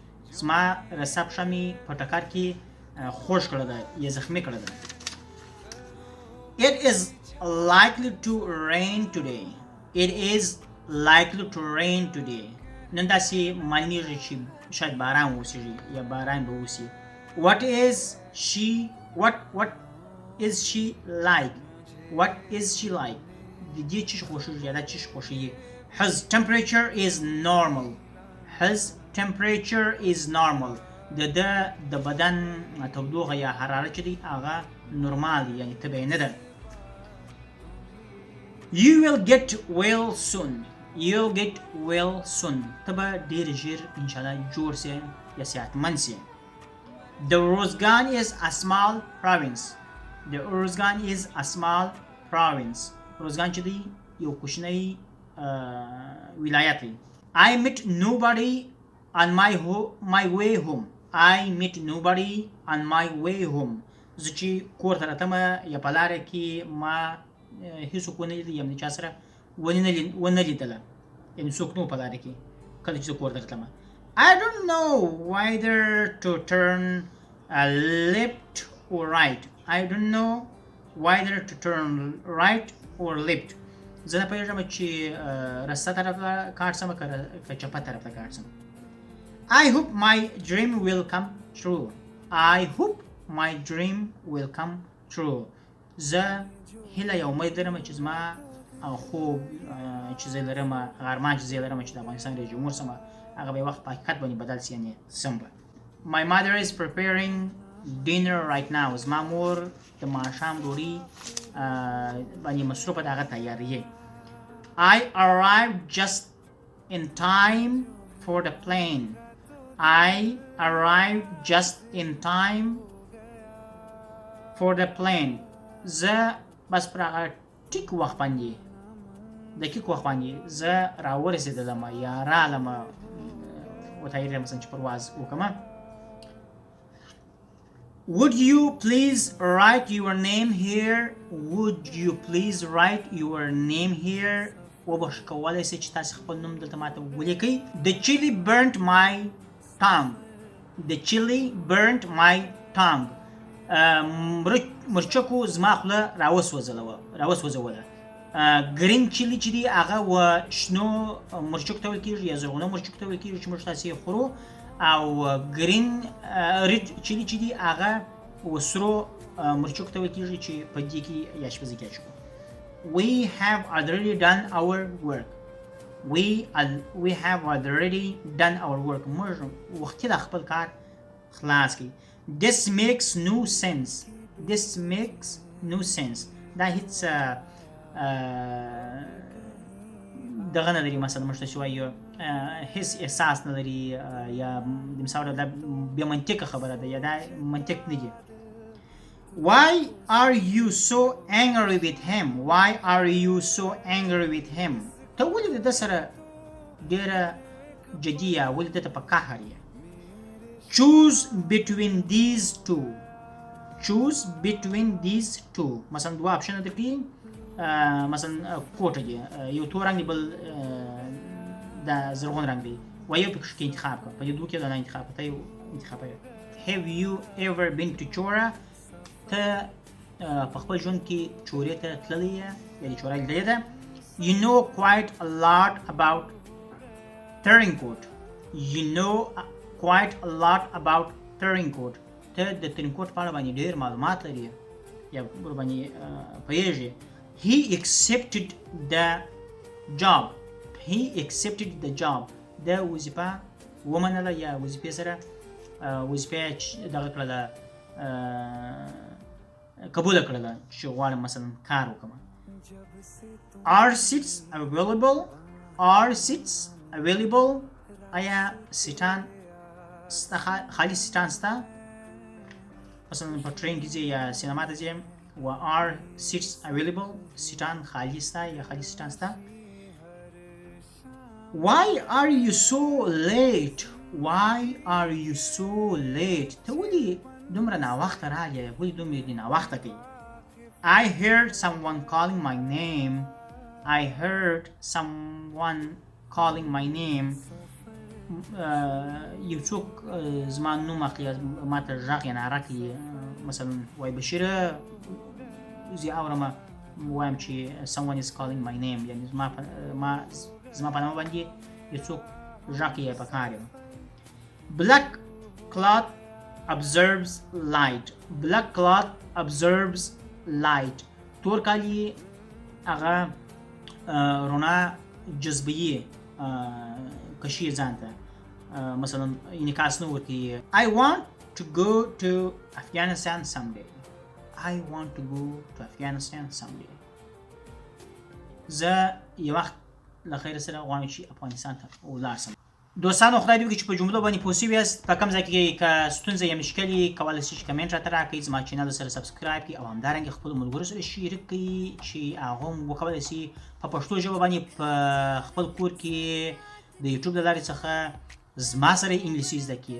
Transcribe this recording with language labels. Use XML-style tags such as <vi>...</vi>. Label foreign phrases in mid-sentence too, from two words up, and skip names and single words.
<ps>زما رسه پښه مې په ټکر کې خوږ کړه ده یا زخمي کړه ده.</ps> <en>It is likely to rain today. It is likely to rain today.</en> <ps>نن داسې معلومیږي چې شاید باران وسیږي یا باران به وسي.</ps> <en>What is she like? What is she like?</en> <ps>د دې چی خوښیږي یا دا چی خوښیږي.</ps> <en>His temperature is normal. His temperature is normal.</en> <ps>د بدن تودوخه یا حرارت چې دی هغه نورمال دی، یعنی طبیعي نه ده.</ps> <en>You will get well soon. You'll get well soon.</en> <ps>ته به ډېر ژر انشاءالله جوړ سې یا صحتمند سې.</ps> <en>The Uruzgan is a small province. The Uruzgan is a small province.</en> <ps>Uruzgan چې دی یو کوچنی ولایت دی.</ps> <en>I met nobody on my way home. I met nobody on my way home.</en> <ps>زه چې کور ته راتم یا په لاره کې ما هیڅوک ونه لیدل، یم د چا سره ونه لیدله، یعنې څوک نه و په لاره کې کله چې زه کور ته راتلم.</ps> <en>I don't know whether to turn left or right. I don't know whether to turn right or left.</en> <ps>زه نه پوهېږم چې رسته طرف ته کاټ سم که چپه طرف ته کاټ سم.</ps> <en>I hope my dream will come true. I hope my dream will come true.</en> <ps>زه هیله یا امید لرم چې زما خوب چې زه لرم، هغه ارمان چې زه لرم چې د افغانستان رئیس جمهور سم، هغه به وخت په حقیقت باندې بدل شي یعنی سم به.</ps> <en>My mother is preparing dinner right now.</en> <ps>زما مور د ماښام ډوډۍ باندې مصروفه ده، هغه تیاریه.</ps> <en>I arrived just in time for the plane. I arrived just in time for the plane.</en> <ps>زه بس پر هغه ټیک وخت باندې دقیق وخت باندې زه راورسېدلم یا رالم وتایید مثلا چې پرواز وکړم.</ps> <en>Would you please write your name here? Would you please write your name here?</en> <ps>وبخښه کولی شئ چې تاسې خپل نوم دلته ماته ولیکئ.</ps> <en>The chili burnt my tongue. The chili burnt my tongue.</en> <ps>مرچکو زما خوله راوسوځوله.</ps> <en>green chili</en> <ps>چې دی هغه و شنو مرچکو ته ویل کېږي یا زرغونه مرچکو ته ویل کېږي چې موږ تاسې یې خورو، او</ps> <en>green red chili</en> <ps>چې دی هغه و سرو مرچکو ته ویل کېږي چې په دې کې یا اشپزي کې اچوو.</ps> <en>We have already done our work. We have already done our work.</en> <ps>موږ وختي دا خپل کار خلاص کړي.</ps> <en>This makes no sense. This makes no sense.</en> <ps>دا هیڅ دغه نه لري، مثلا موږ ته چې وایو هیڅ احساس نه لري یا د مثال ډول دا بې منطقه خبره ده یا دا منطق نه دی.</ps> <en>Why are you so angry with him? Why are you so angry with him?</en> <ps>ته ولې د ده سره ډېره جدي یې، ولې ده ته په قهر یې.</ps> <en>Choose between these two. Choose between these two.</en> <ps>مثلا دوه اپشنه درکړي، مثلا کوټه دی، یو تور رنګ دی بل د زرغون رنګ دی، و یو پکې کې انتخاب کړه، په دې دوه کې دا نه انتخاب کړه، ته یو انتخاب کړه.</ps> <en>Have you ever been to Chora?</en> <ps>ته په خپل ژوند کې چورې ته تللی یې یا د چورا لیدلې ده.</ps> <en>You know quite a lot about Turncoat. You know quite a lot about Turncoat.</en> <ps>ته د ترینکوټ په اړه باندې ډېر معلومات لري یا ورباندې پوهېږي.</ps> <en>He accepted the job. He accepted the job.</en> <ps>دا وظیفه ومنله یا وظیفې سره وظیفه دغه کړله قبوله کړله چې غواړم مثلا کار وکړم.</ps> <en>Are seats available? Are seats available?</en> <ps>آیا سیټان خالی سیټان شته؟ مثلا په ټرین کې ځې یا سینما ته ځې و</ps> <en>are seats available؟</en> <ps>سیټان خالی شته یا خالی سیټان شته؟</ps> <en>Why are you so late? Why are you so late?</en> <ps>ته ولې دومره ناوخته راغلې؟ ولې دومره دې ناوخته کوي؟</ps> <en>I heard someone calling my name. I heard someone calling my name.</en> <ps>یو څوک زما نوم اخلي، ما ته غږ یا ناره کوي، مثلا وایي بشیره، زه اورم وایم چې</ps> <en>someone is calling my name،</en> <ps>یعنی زما په نامه باندې یو څوک غږ کوي په کار یم.</ps> <en>Black cloth absorbs light. Black cloth absorbs light.</en> <ps>تور کالي هغه رڼا جذبوي، کشي ځان ته، مثلا انعکاس نه ورکوي.</ps> <en>I want to go to Afghanistan someday. I want to go to Afghanistan someday.</en> <ps>زه یو وخت له خیر سره غواړم چې افغانستان ته ولاړ شم. دوستانو خدای دې وکړي چې په جملو باندې پوه شوي یاست. په کوم ځای کې که ستونزه یا مشکل یې کولی شئ چې کمنټ راته راکړئ، زما چینل سره سبسکرایب کړئ او همدارنګه خپلو ملګرو سره شریک کړئ چې هغه هم وکولی شي په پښتو ژبه باندې په خپل کور کې د یوټیوب له لارې څخه زما سره انګلیسي زده کړي.</ps>